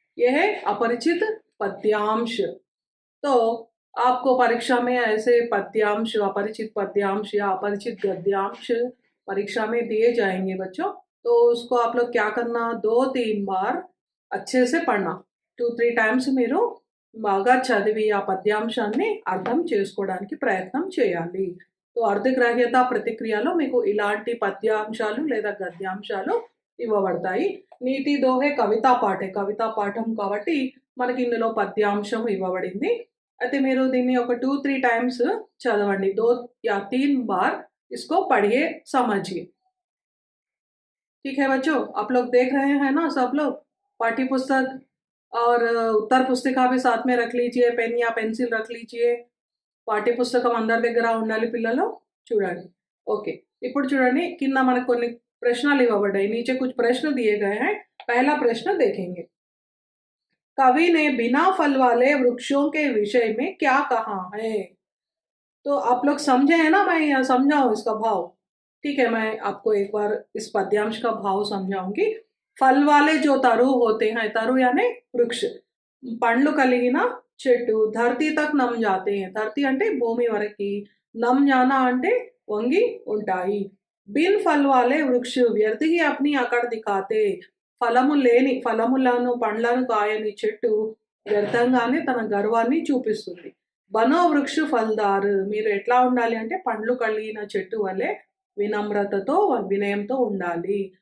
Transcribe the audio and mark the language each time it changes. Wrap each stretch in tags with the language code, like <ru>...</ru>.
<hi>यह है अपरिचित पद्यांश। तो आपको परीक्षा में ऐसे पद्यांश, अपरिचित पद्यांश या अपरिचित गद्यांश परीक्षा में दिए जाएंगे बच्चों। तो उसको आप लोग क्या करना, 2-3 बार अच्छे से पढ़ना।</hi> <te>2-3 టైమ్స్ మీరు బాగా చదివి ఆ పద్యాంశాన్ని అర్థం చేసుకోవడానికి ప్రయత్నం చేయాలి। तो అర్థగ్రాహ్యత ప్రతిక్రియలో మీకు ఇలాంటి పద్యాంశాలు లేదా గద్యాంశాలు ఇవ్వబడతాయి। నీతి దోహే కవితా పాఠే, కవితా పాఠం కాబట్టి మనకి ఇందులో పద్యాంశం ఇవ్వబడింది। అయితే మీరు దీన్ని ఒక 2-3 टाइम्स చదవండి।</te> <hi>2 या 3 बार इसको पढ़िए, समझिए। ठीक है बच्चों, आप लोग देख रहे हैं ना सब लोग? पाठ्य पुस्तक और उत्तर पुस्तिका भी साथ में रख लीजिए, पेन या पेंसिल रख लीजिए।</hi> <te>పాఠ్య పుస్తకం అందరి దగ్గర ఉండాలి పిల్లలు। చూడండి, ఓకే। ఇప్పుడు చూడండి, కింద మనకు కొన్ని ప్రశ్నలు ఇవ్వబడ్డాయి।</te> <hi>नीचे कुछ प्रश्न दिए गए हैं। पहला प्रश्न देखेंगे। कवि ने बिना फल वाले वृक्षों के विषय में क्या कहा है? तो आप लोग समझे हैं ना, मैं यहाँ समझाऊं इसका भाव? ठीक है, मैं आपको एक बार इस पद्यांश का भाव समझाऊंगी। फल वाले जो तरु होते हैं, तरु यानी वृक्ष,</hi> <te>పండ్లు కలిగిన చెట్టు,</te> <hi>ధరతి తక్ నమ్ జాతే हैं।</hi> <te>ధరతి అంటే భూమి వరకి,</te> <hi>నమ్ జానా</hi> <te>అంటే వంగి ఉంటాయి।</te> <hi>బిన్ ఫల్ వాలే వృక్ష వ్యర్థి ही अपनी అకड़ दिखाते,</hi> <te>ఫలము లేని, ఫలములను పండ్లను కాయని చెట్టు వ్యర్థంగానే తన గర్వాన్ని చూపిస్తుంది।</te> <hi>బనో వృక్ష ఫల్దార్,</hi> <te>మీరు ఎట్లా ఉండాలి అంటే పండ్లు కలిగిన చెట్టు వలె వినమ్రతతో, వినయంతో ఉండాలి।</te>